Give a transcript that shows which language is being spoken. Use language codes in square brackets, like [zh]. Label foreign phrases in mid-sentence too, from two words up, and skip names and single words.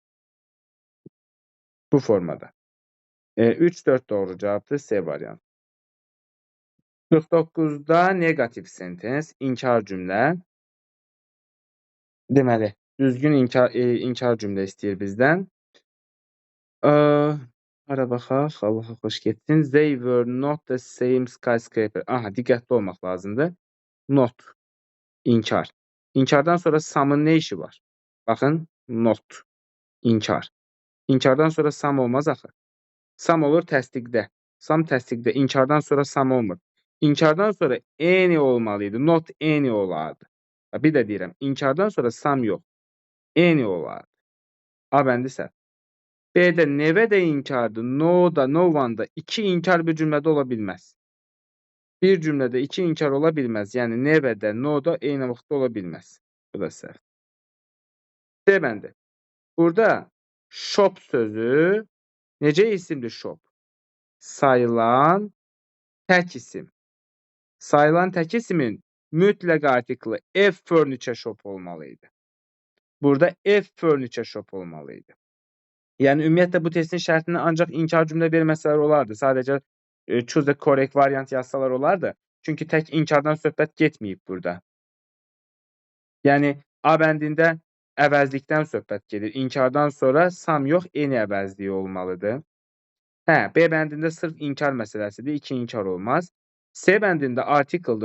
[az] Bu formada. 3-4 doğru cavabdır. C variantı. 49-da negativ sentens, inkar cümlə. Deməli, düzgün inkar cümlə istəyir bizdən. Hara baxaq, Allaha xoş getsin. [en] They were not the same skyscraper. [az] Aha, diqqətli olmaq lazımdır. Not, inkar. İnkardan sonra some'ın nə işi var? Baxın, not, inkar. İnkardan sonra some olmaz axı. Some olur təsdiqdə. Some təsdiqdə. İnkardan sonra some olmur. İnkardan sonra any olmalıydı. [en] Not any olardı. [az] Bir də deyirəm, inkardan sonra some yox. Any olardı. A bəndi səhv. B'də never də inkardır. No da, [en] no one da. [az] 2 inkar bir cümlədə ola bilməz. Bir cümlədə 2 inkar ola bilməz. Yəni never də, no da eyni vaxtda ola bilməz. Bu da səhv. D bəndi. Burada shop sözü necə isimdir shop? Sayılan tək isim. Sayılan tək isimin mütləq artiklı F [en] furniture shop [az] olmalıydı. Burada F [en] furniture shop [az] olmalıydı. Yəni ümumiyyətlə bu testin şərtini ancaq inkar cümlə verməsələr olardı. Sadəcə [en] choose the correct variant [az] yazsalar olardı. Çünki tək inkardan söhbət getməyib burada. Yəni A bəndində əvəzlikdən söhbət gedir. İnkardan sonra some yox, any əvəzliyi olmalıdır. B bəndində sırf inkar məsələsidir. 2 inkar olmaz. C bəndində article'dır.